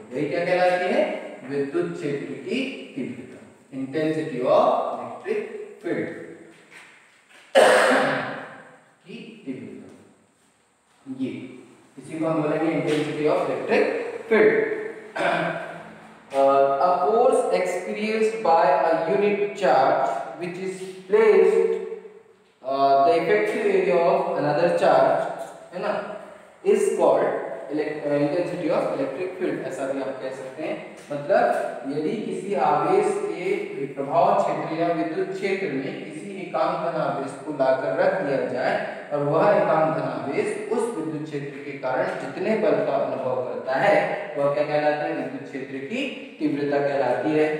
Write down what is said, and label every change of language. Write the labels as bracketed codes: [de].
[hi] वही क्या कहलाती है, विद्युत क्षेत्र की तीव्रता, इंटेंसिटी ऑफ इलेक्ट्रिक फील्ड की तीव्रता। ये इसी को हम बोलेंगे intensity of electric field. [en] A force experienced by a unit charge which is placed the effective area of another charge [hi] है ना, [en] is called intensity of electric field, [hi] ऐसा भी आप कह सकते हैं। मतलब यदि किसी आवेश के प्रभाव क्षेत्र या विद्युत क्षेत्र में किसी एकांक धनावेश को लाकर रख दिया जाए और वह एकांक धनावेश उस विद्युत क्षेत्र के कारण जितने बल का अनुभव करता है वह क्या कहलाता है, विद्युत क्षेत्र की तीव्रता कहलाती है।